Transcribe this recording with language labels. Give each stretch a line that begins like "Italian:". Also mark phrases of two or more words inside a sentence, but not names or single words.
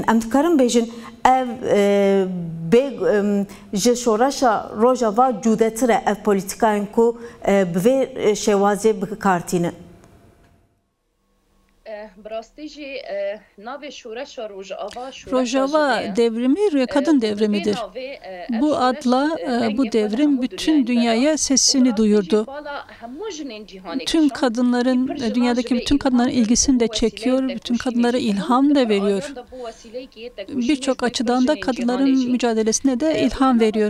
Kurdish: Em dikarin bêjin ev ji şoreşa Rojava cûdetir e ev polîtikayên ku bi vê şêwazê bikartînin.
Turkish: Rojava devrimi kadın devrimidir. Bu adla bu devrim bütün dünyaya sesini duyurdu. Tüm kadınların, dünyadaki bütün kadınların ilgisini de çekiyor, bütün kadınlara ilham da veriyor. Birçok açıdan da kadınların mücadelesine de ilham veriyor.